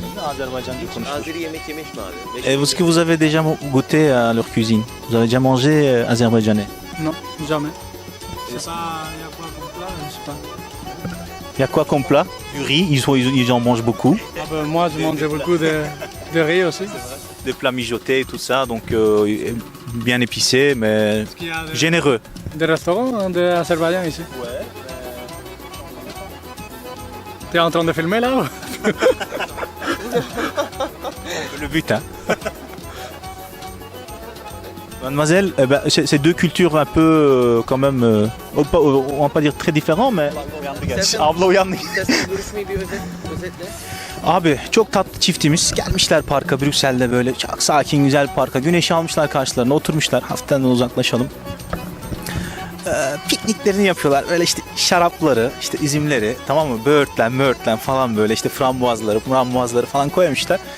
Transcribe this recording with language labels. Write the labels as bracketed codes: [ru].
[tr] Azerbaycanca konuşuyor. Azeri yemek yemiş mi abi? [fr] Est-ce que vous avez déjà goûté à leur cuisine? Vous avez déjà mangé azerbaïdjanais? Non, jamais. Je sais pas, il y a quoi comme plat, je sais pas. Il y a quoi comme plat? Du riz, ils en mangent beaucoup. Ah ben, moi, je mange beaucoup de riz aussi. Des plats mijotés et tout ça, donc bien épicé, mais Est-ce qu'il y a généreux. des restaurants d'Azerbaïdjan ici? Ouais. T'es en train de filmer là ou? Le but, hein. Mademoiselle, c'est deux cultures un peu quand même, on va pas dire très différents, mais... [tr] Abla uyandı. İstersen görüşmeyi bir özetle. Abi çok tatlı çiftimiz gelmişler parka, Brüksel'de böyle çok sakin güzel bir parka, güneşi almışlar karşılarına, oturmuşlar, hafiften uzaklaşalım. Pikniklerini yapıyorlar, böyle işte şarapları, işte üzümleri, tamam mı, böğürtlen falan, böyle işte frambuazları falan koymuşlar.